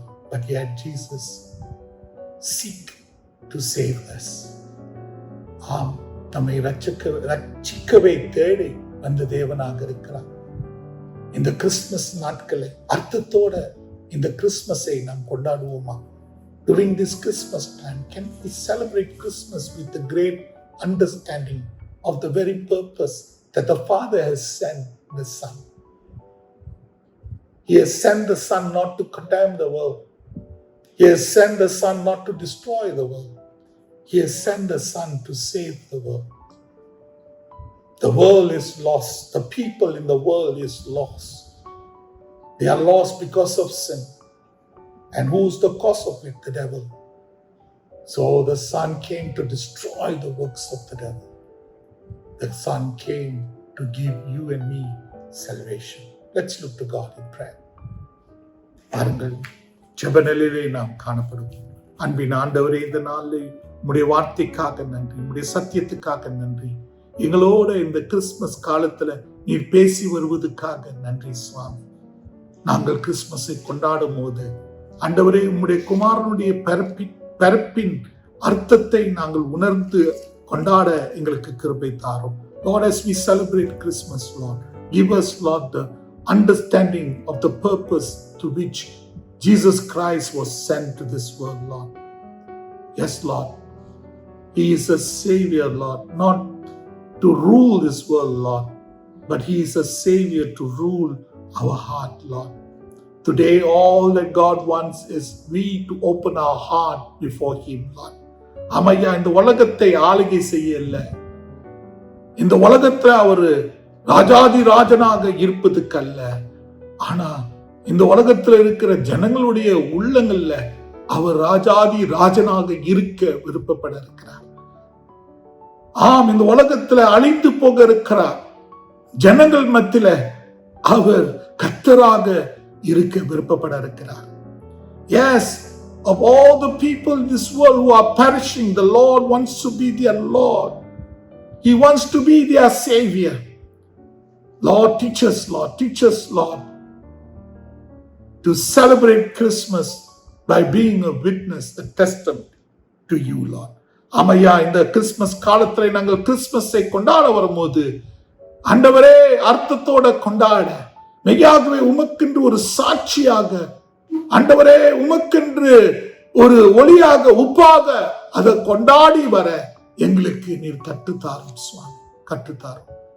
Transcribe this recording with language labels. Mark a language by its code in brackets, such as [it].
[en] But yet Jesus seek to save us. [ta] நம்மை ரட்சிக்கவே தேடி வந்த தேவனாக இருக்கிறார். இந்த கிறிஸ்துமஸ் நாட்களை அர்த்தத்தோட இந்த கிறிஸ்துமஸை நாம் கொண்டாடுவோமா? [en] During this Christmas time, can we celebrate Christmas with the great understanding of the very purpose that the Father has sent the Son? He has sent the Son not to condemn the world. He has sent the Son not to destroy the world. He has sent the Son to save the world. The world is lost. The people in the world is lost. They are lost because of sin. And who's the cause of it? The devil. So the Son came to destroy the works of the devil. The Son came to give you and me salvation. Let's look to God in prayer. [ta] பாருங்கள், ஜெபநிலையிலே நாம் காணப்படும். அன்பின் ஆண்டவரே, இந்த நாளில் உம்முடைய வார்த்தைக்காக நன்றி, உம்முடைய சத்தியத்துக்காக நன்றி. எங்களோட இந்த கிறிஸ்துமஸ் காலத்துல நீர் பேசி வருவதற்காக நன்றி சுவாமி. நாங்கள் கிறிஸ்துமஸை கொண்டாடும் போது ஆண்டவரே, உம்முடைய குமாரனுடைய பிறப்பின் அர்த்தத்தை நாங்கள் உணர்ந்து கொண்டாட எங்களுக்கு கிருபை தாரும். [en] Lord, as we celebrate Christmas, Lord, give us, Lord, the understanding of the purpose to which Jesus Christ was sent to this world, Lord. Yes, Lord. He is a Savior, Lord, not to rule this world, Lord, but He is a Savior to rule our heart, Lord. Today, all that God wants is we to open our heart before Him, Lord. [ta] ஆமையா, இந்த உலகத்தை ஆளுகை செய்யல. இந்த உலகத்துல அவரு ராஜாதி ராஜனாக இருப்பதுக்கல்ல. ஆனா இந்த உலகத்துல இருக்கிற ஜனங்களுடைய உள்ளங்கள்ல அவர் ராஜாதி ராஜனாக இருக்க விருப்பப்பட இருக்கிறார். இந்த உலகத்துல அழிந்து போக இருக்கிறார். ஜனங்கள் மத்தியில அவர் கர்த்தராக இருக்க விருப்பப்பட இருக்கிறார். [en] Yes, of all the people in this world who are perishing, the Lord wants to be their Lord. He wants to be their Savior. Lord, teach us, Lord, to celebrate Christmas by being a witness, a testament to you, Lord. [ta] ஆமையா, இந்த Christmas காலத்துல நாங்கள் கிறிஸ்துமஸை கொண்டாட வரும்போது ஆண்டவரே, அர்த்தத்தோட கொண்டாட, மெய்யாகவே உமக்கென்று ஒரு சாட்சியாக, ஆண்டவரே உமக்கென்று ஒரு ஒளியாக, உப்பாக அதை கொண்டாடி வர எங்களுக்கு நீர் கற்றுத்தாரும் சுவாமி, கற்றுத்தாரும்.